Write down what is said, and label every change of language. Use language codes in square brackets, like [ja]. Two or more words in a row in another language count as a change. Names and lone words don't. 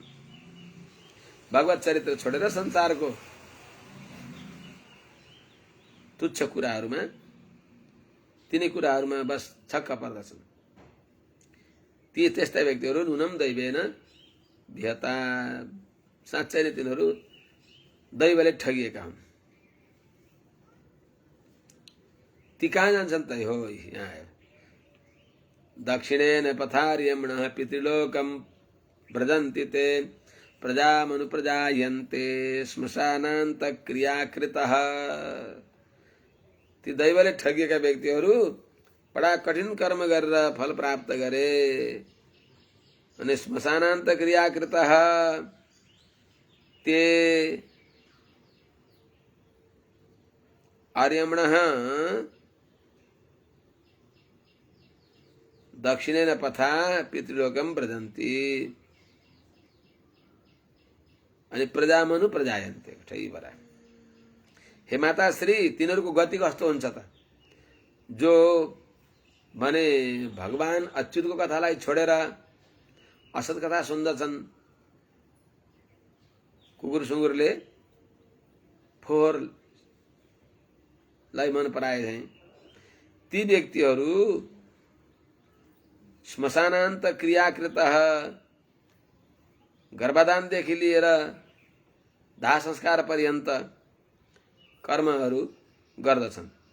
[ne] भगवत चरित्र छोडेर संसारको तुच्छ कुराहरूमा, तिनै कुराहरूमा बस छक्क पर्दछन्। ती त्यस्ता व्यक्तिहरू [sa] नुनम दैवेन भियता, [ne] साँच्चै नै तिनीहरू दैवले ठगिएका हुन्। ती कहाँ जान्छन् त? हो यहाँ आयो। [sa] दक्षिणेन पथार्यमणः पितृलोकं व्रजन्ति ते प्रजामनुप्रजायन्ते श्मशानान्तक्रियाकृतः। [ne] ती दैवले ठगिएका व्यक्तिहरू बडा कठिन कर्म गरेर फल प्राप्त गरे अनि [sa] श्मशानान्तक्रियाकृतः, ते आर्यमणः दक्षिणेन पथा पितृलोकम व्रजन्ति [ne] अनि [sa] प्रजामनु प्रजायन्ते। [ne] ठै बरा। हे माता श्री, तिनीहरूको गति कस्तो हुन्छ त? जो भने भगवान अच्युतको कथालाई छोडेर असत कथा सुन्दछन्, कुकुर सुँगुरले फोहोरलाई मन पराए चाहिँ ती व्यक्तिहरू [sa] श्मशानान्त क्रियाकृतः, [ne] गर्भदानदेखि लिएर दाह संस्कार पर्यन्त कर्महरू गर्दछन्।